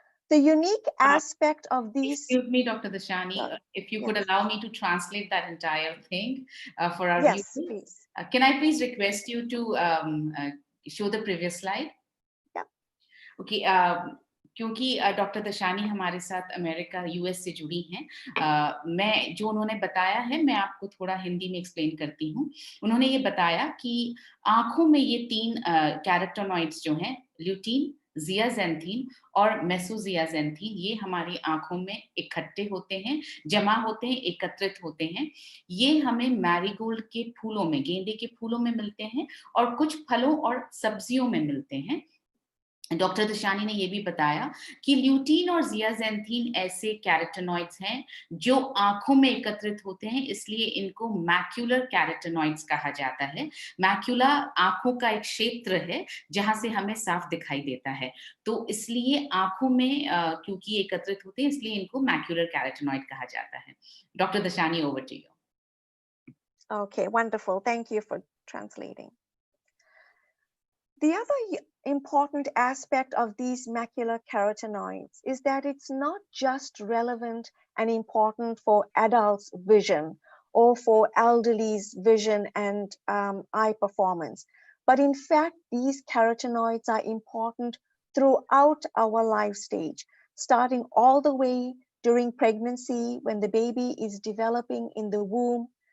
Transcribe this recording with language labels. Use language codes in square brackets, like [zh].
[en] The unique aspect of these... Excuse me, Dr. Dashani, Yeah. if you Yes. could allow me to translate that entire thing for our Yes, viewers. please. Can I please request you to show the previous slide? Yeah. Okay. [hi] क्योंकि doctor दशानी हमारे साथ America US से जुड़ी हैं, मैं जो उन्होंने बताया है मैं आपको थोड़ा हिंदी में एक्सप्लेन करती हूँ। उन्होंने ये बताया कि आंखों में ये 3 कैरोटीनॉइड्स जो हैं, ल्यूटीन, जियाजेंथीन और मेसोजियाजेंथीन, ये हमारी आंखों में इकट्ठे होते हैं, जमा होते हैं, एकत्रित होते हैं। ये हमें मैरीगोल्ड के फूलों में, गेंदे के फूलों में मिलते हैं और कुछ फलों और सब्जियों में मिलते हैं। डॉक्टर दशानी ने ये भी बताया कि ल्यूटीन और जियाजेंथीन ऐसे कैरोटीनॉइड्स हैं जो आंखों में एकत्रित होते हैं, इसलिए इनको मैक्यूलर कैरोटीनॉइड्स कहा जाता है। मैक्यूला आंखों का एक क्षेत्र है जहां से हमें साफ दिखाई देता है, तो इसलिए आंखों में क्योंकि एकत्रित होते हैं इसलिए इनको मैक्यूलर कैरोटीनॉइड कहा जाता है। Doctor दशानी, [en] Over to you. Okay, wonderful. Thank you for translating. The other important aspect of these macular carotenoids is that it's not just relevant and important for adults' vision or for elderly's vision and eye performance, but in fact, these carotenoids are important throughout our life stage, starting all the way during pregnancy, when the baby is developing in the womb,